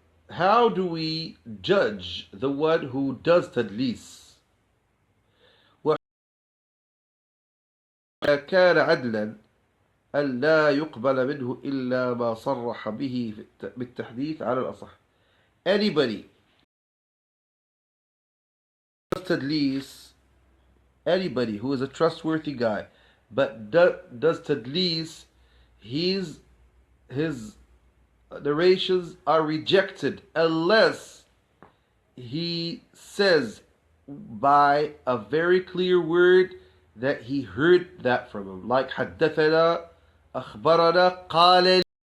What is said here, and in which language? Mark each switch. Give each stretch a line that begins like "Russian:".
English: How do we judge the one who does tadlis?
Arabic: كان عدلا ألا يقبل منه إلا ما صرح به بالتحديث على الأصح.
English: Anybody tadlis, anybody who is a trustworthy guy but does tadlis, his narrations are rejected unless he says by a very clear word that he heard that from him, like حدثنا أخبرنا قال